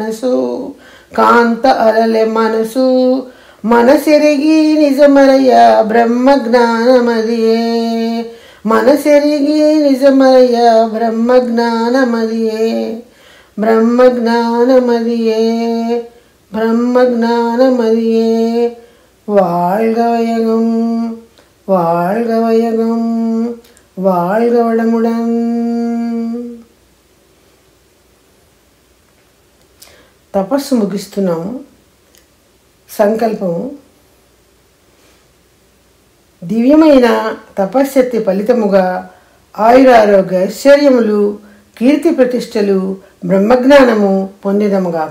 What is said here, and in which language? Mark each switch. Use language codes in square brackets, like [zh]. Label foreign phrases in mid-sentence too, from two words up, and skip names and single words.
[te] మనసు మనసెరిగి నిజమరయ బ్రహ్మ జ్ఞానమదియే మనసెరిగి నిజమరయ బ్రహ్మ జ్ఞానమదియే బ్రహ్మ జ్ఞానమదియే బ్రహ్మ జ్ఞానమదియే [ta] வாழ்க வையகம் வாழ்க வையகம் வாழ்க வளமுடன். [te] తపస్సు ముగిస్తున్నాము. సంకల్పము. దివ్యమైన తపశ్శక్తి ఫలితముగా ఆయురారోగ్య ఐశ్వర్యములు కీర్తి ప్రతిష్టలు బ్రహ్మజ్ఞానము పొందిదముగాక.